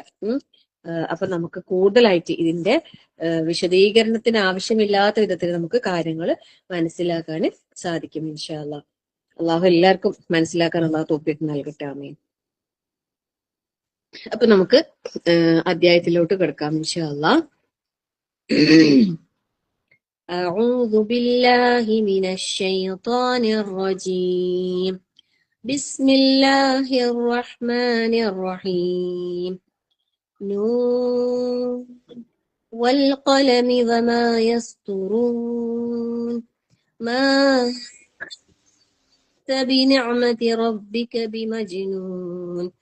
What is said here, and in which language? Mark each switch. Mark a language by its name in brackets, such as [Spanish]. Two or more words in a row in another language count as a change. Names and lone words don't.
[Malayalam] അപ്പൊ നമുക്ക് കൂടുതലായിട്ട് ഇതിന്റെ വിശദീകരണത്തിന് ആവശ്യമില്ലാത്ത വിധത്തിൽ നമുക്ക് കാര്യങ്ങൾ മനസ്സിലാക്കാൻ സാധിക്കും [Arabic] إن شاء الله. [Malayalam] അള്ളാഹു എല്ലാവർക്കും മനസ്സിലാക്കാൻ അള്ളാഹു തൗഫീഖ് നൽകട്ടെ. ആമീൻ. അപ്പൊ നമുക്ക് അധ്യായത്തിലോട്ട് കിടക്കാം [Arabic] إن شاء الله. أعوذ بالله من الشيطان الرجيم. بسم الله الرحمن الرحيم. نون والقلم وما يسطرون ما أنت بنعمة ربك بمجنون